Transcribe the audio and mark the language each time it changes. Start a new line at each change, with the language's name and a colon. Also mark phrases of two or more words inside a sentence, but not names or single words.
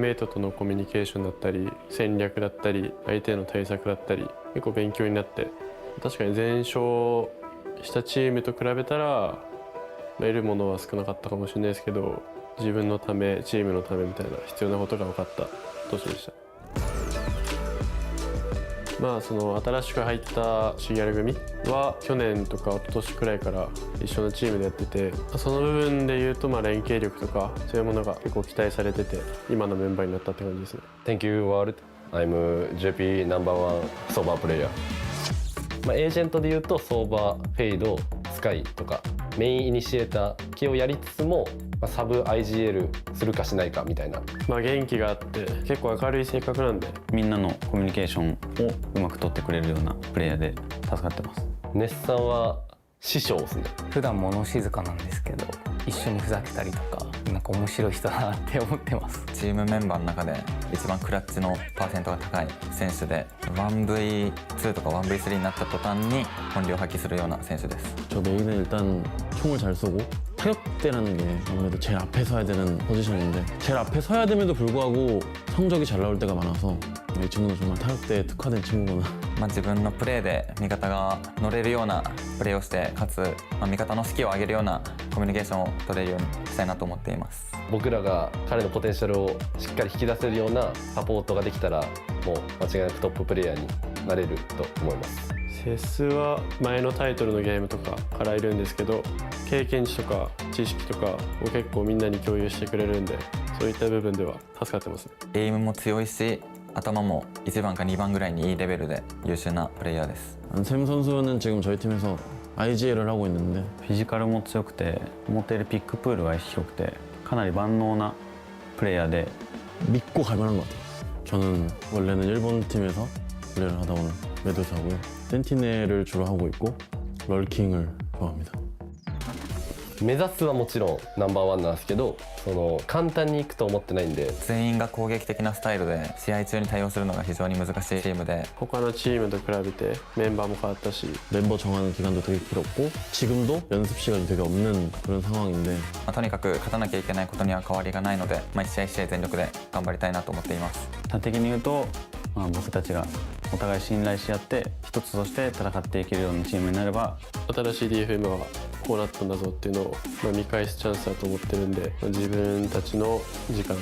Japanese: メイトとのコミュニケーションだったり戦略だったり相手への対策だったり結構勉強になって、確かに全勝したチームと比べたら得るものは少なかったかもしれないですけど、自分のためチームのためみたいな必要なことが分かった年でした。まあその新しく入ったシギャル組は去年とか一昨年くらいから一緒のチームでやってて、その部分で言うとまあ連携力とかそういうものが結構期待されてて今のメンバーになったって感じですね。
English: Thank you world. I'm JP No.1 ソーバープレイヤー。
Japanese: まあ、エージェントで言うとソーバー、フェイド、スカイとかメインイニシエーター系をやりつつも、まあ、サブ IGL するかしないかみたいな。まあ元気があって結構明るい性格なんで、みんなのコミュニケーションをうまく取ってくれるようなプレイヤーで助かってます。ネッさんは師匠ですね。普段物静かなんですけど、一緒にふざけたりとか、なんか面白い人だなって思ってます。チームメンバーの中で一番クラッチのパーセントが高い選手で、 1v2 とか 1v3 になった途端に本領発揮するような選手です。
Korean: 저 메인은 일단 총을 잘 쏘고 타격대라는 게 아무래도 제일 앞에 서야 되는 포지션인데, 제일 앞에 서야 됨에도 불구하고 성적이 잘 나올 때가 많아서 이 친구는 정말 타격대에 특화된 친구구나.
Japanese: 自分のプレーで味方が乗れるようなプレーをして、かつ、味方の士気を上げるようなコミュニケーションを取れるようにしたいなと思っています。僕らが彼のポテンシャルをしっかり引き出せるようなサポートができたら、もう間違いなくトッププレイヤーになれると思います。セスは前のタイトルのゲームとかからいるんですけど、経験値とか知識とかを結構みんなに共有してくれるんで、そういった部分では助かってますね。エイムも強いし、頭も1番か2番ぐらいにいいレベルで優秀なプレイヤーです。
Korean: 샘 선수는 지금 저희 팀에서 IGL을 하고 있는데,
Japanese: フィジカルも強くて、持っているピックプールが広くて、かなり万能なプレイヤーで
Korean: 믿고 갈 만한 것 같아요. 저는 원래는 일본 팀에서 플레이를 하다 오는 메두사고요. 센티넬을 주로 하고 있고 럴킹을 좋아합니다.
Japanese: 目指すはもちろんナンバーワンなんですけど、その簡単にいくと思ってないんで。全員が攻撃的なスタイルで試合中に対応するのが非常に難しいチームで、他のチームと比べてメンバーも変わったし、
Korean: 멤버 정하는 기간도 되게 길었고 지금도 연습 시간이 되게 없는 그런 상황인데,
Japanese: とにかく勝たなきゃいけないことには変わりがないので、一試合一試合全力で頑張りたいなと思っています。端的に言うと、僕たちがお互い信頼し合って一つとして戦っていけるようなチームになれば、新しい DFM はこうなったんだぞっていうのを見返すチャンスだと思ってるんで、自分たちの時間、